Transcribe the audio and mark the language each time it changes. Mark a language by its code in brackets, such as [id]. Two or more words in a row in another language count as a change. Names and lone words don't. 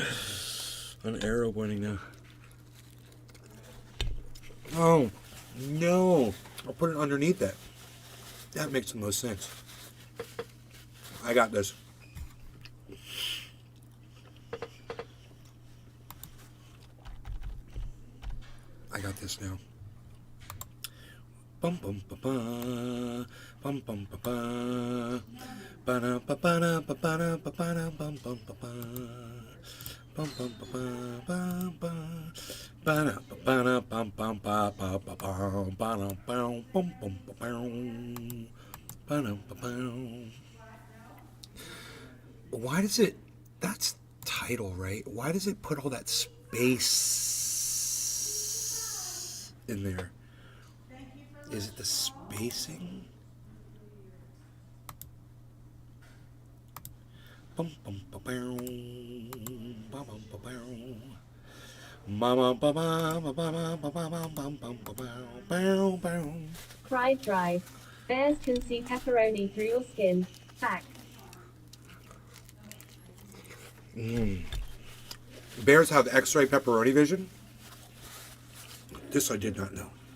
[en] An arrow pointing now. Oh, no. I'll put it underneath that. That makes the most sense. I got this. I got this now. Bum bum ba ba bum bum ba ba ba na ba ba na ba ba na ba ba na bum bum ba ba bum bum ba ba ba ba ba na ba ba na bum bum ba ba ba ba ba na bum bum bum ba ba na ba ba. Why does it? That's title, right? Why does it put all that space in there? Is it the spacing? Bum bum ba bow, ba bum ba bow, mama ba ba ba ba ba ba ba bum bum ba bow, bow. Pride Drive. Bears can see pepperoni through your skin. Fact. Bears have X-ray pepperoni vision? This I did not know.